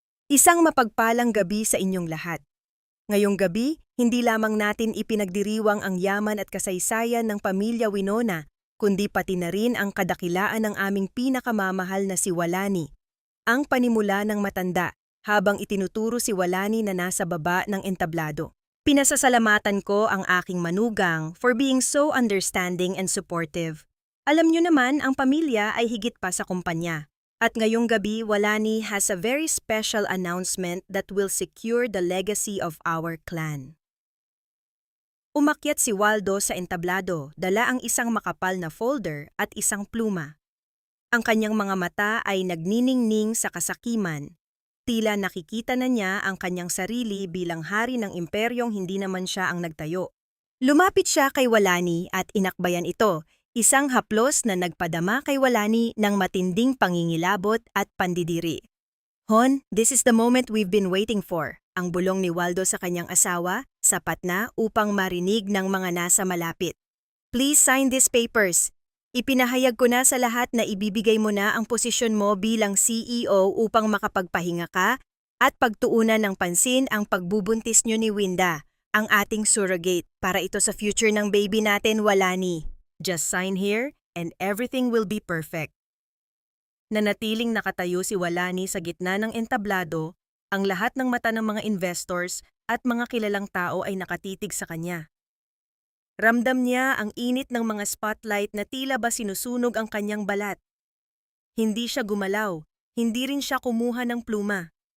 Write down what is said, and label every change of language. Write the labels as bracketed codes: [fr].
[tl] Isang mapagpalang gabi sa inyong lahat. Ngayong gabi, hindi lamang natin ipinagdiriwang ang yaman at kasaysayan ng pamilya Winona, kundi pati na rin ang kadakilaan ng aming pinakamamahal na si Walani. Ang panimula ng matanda, habang itinuturo si Walani na nasa baba ng entablado. Pinasasalamatan ko ang aking manugang [en] for being so understanding and supportive. [tl] Alam niyo naman, ang pamilya ay higit pa sa kumpanya. At ngayong gabi, [en] Walani has a very special announcement that will secure the legacy of our clan. [tl] Umakyat si Waldo sa entablado, dala ang isang makapal na folder at isang pluma. Ang kanyang mga mata ay nagniningning sa kasakiman. Tila nakikita na niya ang kanyang sarili bilang hari ng imperyong hindi naman siya ang nagtayo. Lumapit siya kay Walani at inakbayan ito, isang haplos na nagpadama kay Walani ng matinding pangingilabot at pandidiri. [en] Hon, this is the moment we've been waiting for. [tl] Ang bulong ni Waldo sa kanyang asawa, sapat na upang marinig ng mga nasa malapit. [en] Please sign these papers. [tl] Ipinahayag ko na sa lahat na ibibigay mo na ang posisyon mo bilang CEO upang makapagpahinga ka at pagtuunan ng pansin ang pagbubuntis nyo ni Winda, ang ating surrogate, para ito sa future ng baby natin, Walani. [en] Just sign here and everything will be perfect. [tl] Nanatiling nakatayo si Walani sa gitna ng entablado, ang lahat ng mata ng mga investors at mga kilalang tao ay nakatitig sa kanya. Ramdam niya ang init ng mga spotlight na tila ba sinusunog ang kanyang balat. Hindi siya gumalaw, hindi rin siya kumuha ng pluma.